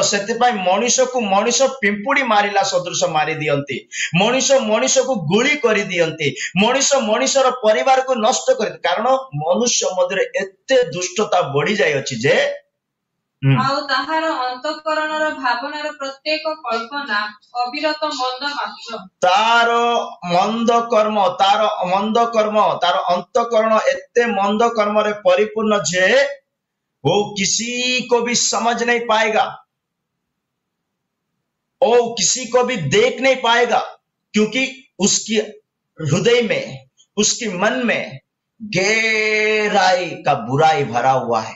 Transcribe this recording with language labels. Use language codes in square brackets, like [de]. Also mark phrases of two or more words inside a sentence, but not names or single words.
[or] ସେଥିପାଇଁ ମଣିଷକୁ ମଣିଷ ପିମ୍ପୁଡ଼ି ମାରିଲା ସଦୃଶ ମାରି ଦିଅନ୍ତି, ମଣିଷ ମଣିଷକୁ ଗୁଳି କରିଦିଅନ୍ତି, ମଣିଷ ମଣିଷର ପରିବାରକୁ ନଷ୍ଟ କରି, କାରଣ ମନୁଷ୍ୟ ମଧ୍ୟରେ ଏତେ ଦୁଷ୍ଟତା ବଢି ଯାଇଅଛି ଯେ ଆଉ ତାହାର ଅନ୍ତଃକରଣର ଭାବନାର ପ୍ରତ୍ୟେକ କଳ୍ପନା ଅବିରତ ମନ୍ଦ ମାତ୍ର। ତାର ମନ୍ଦ କର୍ମ, ତାର ଅନ୍ତଃକରଣ ଏତେ ମନ୍ଦ କର୍ମରେ [hi] परिपूर्ण जे वो किसी को भी समझ नहीं पाएगा, वो किसी को भी देख नहीं पाएगा, क्योंकि उसकी हृदय में, उसकी मन में गहराई का बुराई भरा हुआ है।